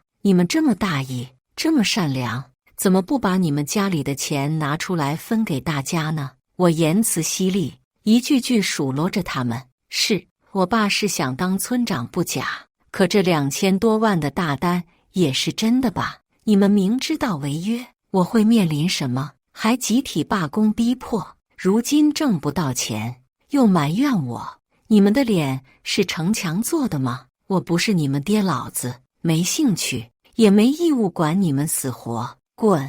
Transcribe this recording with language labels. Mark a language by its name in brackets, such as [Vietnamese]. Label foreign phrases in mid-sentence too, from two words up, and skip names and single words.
[Chinese] 你們這麼大義，這麼善良，怎麼不把你們家裡的錢拿出來分給大家呢？我言辭犀利，一句句數落着他們。是，我爸是想當村長不假，可這2000多萬的大單也是真的吧？你們明知道違約，我會面臨什麼？還集體罷工逼迫，如今掙不到錢，又埋怨我。你們的臉是城牆做的嗎？我不是你們爹老子，沒興趣，也沒義務管你們死活。滾！